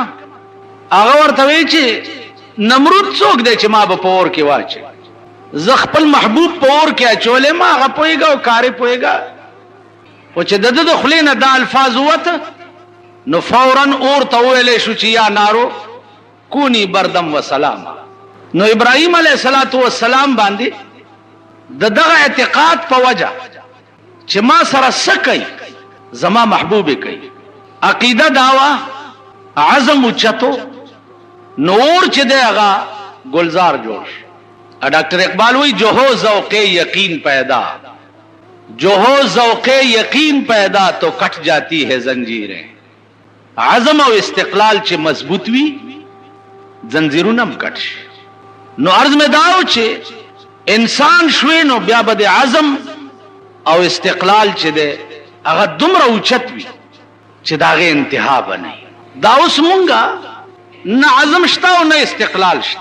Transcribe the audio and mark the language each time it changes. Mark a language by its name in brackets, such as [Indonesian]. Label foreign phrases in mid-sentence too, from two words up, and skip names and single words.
[Pashto] هغه ورته وی چې نمرود څوک دی چې ما به په اور کې واچي، زه خپل محبوب په اور کې اچولې ما هغه پوهېږه او کارې پوهېږه. خو چې د ده د خولې نه دا الفاظ ووته نو فوراً اور ته وویلی شو چې [Arabic] یا نارو کونی بردم و سلام. [Pashto] نو ابراهیم علیه السلام باندې د دغه اعتقاد په وجه چې ما سره څه کوي زما محبوب کوي، عقیده داوا عزم اوچتو، نور چې دی هغه گلزار جوړ شو. [Urdu] ڈاکٹر اقبال وی جو ہو ذوق یقین پیدا، جو ہو ذوق یقین پیدا تو کٹ جاتی ہے زنجیریں. [Pashto] عزم او استقلال چې مضبوط وي زنجیرونه هم کټ شي. نو عرض مې داو چې انسان شوی نو بیا به د عزم او استقلال چې دی هغه دومره اوچت وي چې د هغې انتها به نه وي. دا اوس مونږه نه عزم شته او نه استقلال شته.